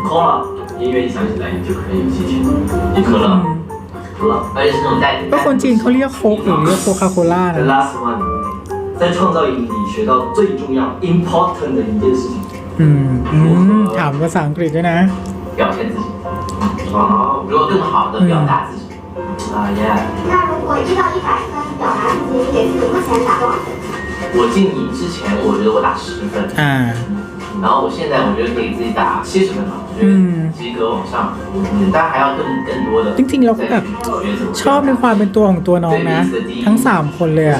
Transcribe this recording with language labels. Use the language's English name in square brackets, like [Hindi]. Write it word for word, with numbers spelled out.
[Chinese] 空了，音乐一响起来你就可以有激情，你可乐，可乐，而且是那种带。 [Thai] 那คนจีนเขาเรียกโค้กหรือเรียกโคคาโคล่านะ [English] The last one， [Chinese] 在创造营你学到最重要 [English] important [Chinese] 的一件事情。 [Thai] 嗯嗯，ถามภาษาอังกฤษด้วยนะ [Chinese] 表现自己，哦，如果更好的表达自己，啊耶！那如果一到一百分表达自己，给自己目前打多少分？我进你之前，我觉得我打十分，嗯，然后我现在我觉得可以自己打七十分嘛，我觉得及格往上，嗯，但还要更更多的。 [Thai] จริงๆเราแบบชอบในความเป็นตัวของตัวน้องนะทั้งสามคนเลยอะ